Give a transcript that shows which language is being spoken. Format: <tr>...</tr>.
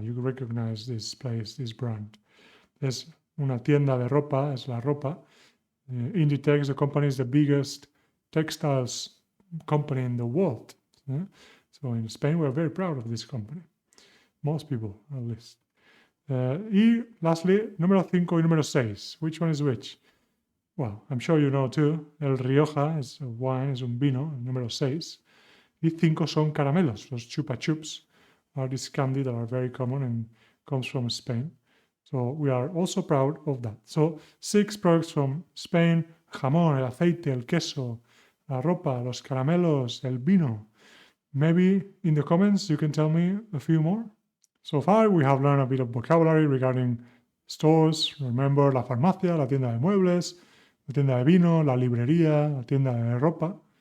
<en>You recognize this place, this brand.</en> <es>Es una tienda de ropa, es la ropa.</es> <en>Inditex, the company is the biggest textiles company in the world. So in Spain, we're very proud of this company. Most people, at least. Y lastly,</en> <es>número 5 y número 6.</es> <en>Which one is which? Well, I'm sure you know too.</en> <es>El Rioja es</es> <en>a wine,</en> <es>es un vino, el número 6. Y 5 son caramelos.</es> <en>Los chupa chups are this candy that are very common and comes from Spain. So we are also proud of that. So 6 products from Spain:</en> <es>jamón, el aceite, el queso, la ropa, los caramelos, el vino.</es> <en>Maybe in the comments you can tell me a few more. So far we have learned a bit of vocabulary regarding stores. Remember,</en> <es>la farmacia, la tienda de muebles, la tienda de vino, la librería, la tienda de ropa.</es>